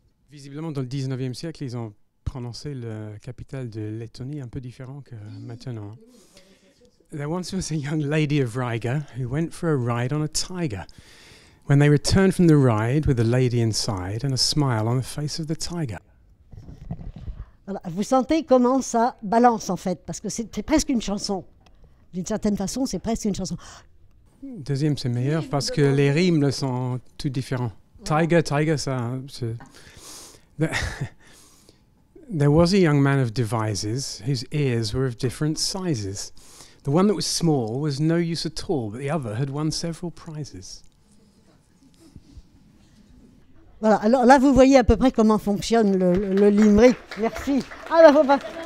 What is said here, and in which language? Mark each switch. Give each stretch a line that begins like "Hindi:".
French: Visiblement, dans le 19e siècle, ils ont prononcé le capital de Lettonie un peu différent que maintenant.
English: There once was a young lady of Riga who went for a ride on a tiger. When they returned from the ride with a lady inside and a smile on the face of the tiger.
French: Voilà. Vous sentez comment ça balance en fait, parce que c'est presque une chanson. D'une certaine façon, c'est presque une chanson. Deuxième, c'est meilleur parce que les rimes sont tout différents. Tiger, ça...
English: There was a young man of devices whose ears were of different sizes. The one that was small was no use at all, but the other had won several prizes.
French: Voilà, alors là, vous voyez à peu près comment fonctionne le limerick. Merci. Ah, là, faut pas...